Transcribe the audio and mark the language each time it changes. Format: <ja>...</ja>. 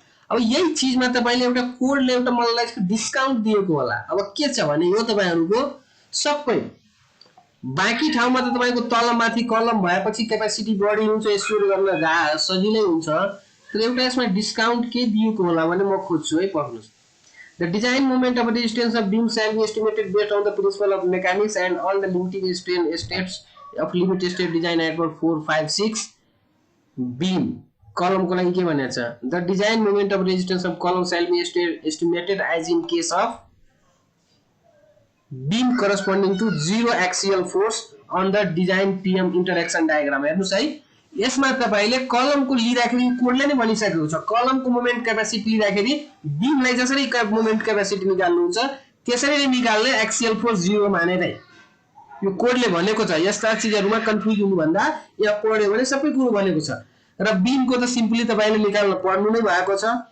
<ne>अब यही चीजमा तपाईले एउटा कोडले एउटा मलाई डिस्काउन्ट दिएको होला। अब के छ भने यो तपाईहरुको सबै बाँकी ठाउँमा त तपाईको तलमाथि कलम भएपछि क्यापासिटी बढी हुन्छ, एस्योर गर्न सजिलै हुन्छ, तर एउटा यसमा डिस्काउन्ट के दिएको होला भने म खोज्छु है, पढ्नुस्।</ne> <en>The design moment of resistance of beam shall be estimated based on the principle of mechanics and all the limiting strain states of limit state design at 4, 5, 6</en> <ne>beam column को लागि के भनेको छ?</ne> <en>The design moment of resistance of column shall be estimated as in case of beam corresponding to 0 axial force on the design PM interaction diagram।</en> <ne>हेर्नुस् है, यसमा तपाईले कलमको लिँदाखेरि कोडले नै भनिसकेको छ कलमको मोमेन्ट क्यापासिटी लिँदाखेरि बीमलाई जसरी मोमेन्ट क्यापासिटी निकाल्नुहुन्छ त्यसरी नै निकाल्ने एक्सियल फोर्स 0 मानेरै यो कोडले भनेको छ। यस्ता चीजहरुमा कन्फ्युज हुनु भन्दा यहाँ पढ्यो भने सबै कुरो भनेको छ र बीमको त सिम्पली तपाईले निकाल्न पर्नु नै भएको छ।</ne>